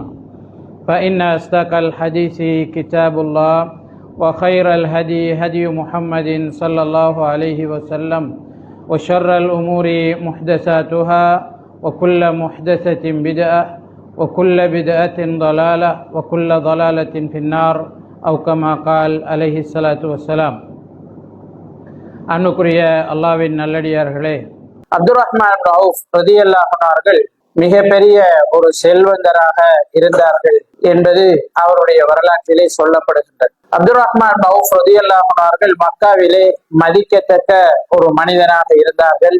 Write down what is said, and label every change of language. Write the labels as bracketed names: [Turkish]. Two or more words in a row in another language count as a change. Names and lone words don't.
[Arabic] فإن أصدق الحديث كتاب الله وخير الهدي هدي محمد صلى الله عليه وسلم وشر الأمور محدثاتها وكل محدثة بدعة وكل بدعة ضلالة وكل ضلالة في النار أو كما قال عليه الصلاة والسلام. [Tamil] அன்னுக்குரிய அல்லாஹ்வின் நல்லடியார்களே, அப்துர் ரஹ்மான் ரவுஃப் [Arabic] رضي الله عنه [Tamil] அவர்கள் மிகப்பெரிய ஒரு செல்வந்தராக இருந்தார்கள் என்பது அவருடைய வரலாற்றிலே சொல்லப்படுகின்றது. அப்துர் ரஹ்மான் ரவுஃப் [Arabic] رضي الله عنه [Tamil] அவர்கள் மக்காவிலே மதிக்கத்தக்க ஒரு மனிதனாக இருந்தார்கள்.